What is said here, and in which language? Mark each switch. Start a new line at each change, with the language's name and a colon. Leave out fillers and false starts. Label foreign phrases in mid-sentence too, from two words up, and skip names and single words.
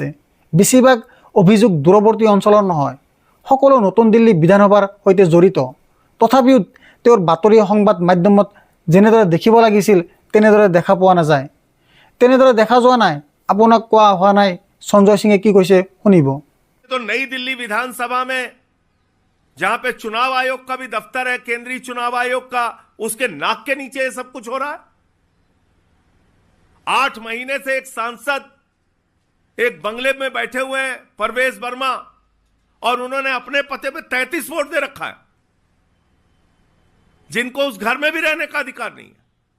Assamese: বেছিভাগ অভিযোগ দূৰৱৰ্তী অঞ্চলৰ নহয়, সকলো নতুন দিল্লী বিধানসভাৰ সৈতে জড়িত। তথাপিও তেওঁৰ বাতৰি সংবাদ মাধ্যমত যেনেদৰে দেখিব লাগিছিল তেনেদৰে দেখা পোৱা নাযায়, তেনেদৰে দেখা যোৱা নাই। আপোনাক কোৱা হোৱা নাই সঞ্জয় সিঙে কি কৈছে শুনিব।
Hindi: तो नई दिल्ली विधानसभा में जहां पे चुनाव आयोग का भी दफ्तर है, केंद्रीय चुनाव आयोग का, उसके नाक के नीचे ये सब कुछ हो रहा है। 8 महीने से एक सांसद एक बंगले में बैठे हुए हैं, परवेश वर्मा, और उन्होंने अपने पते पे 33 वोट दे रखा है, जिनको उस घर में भी रहने का अधिकार नहीं है।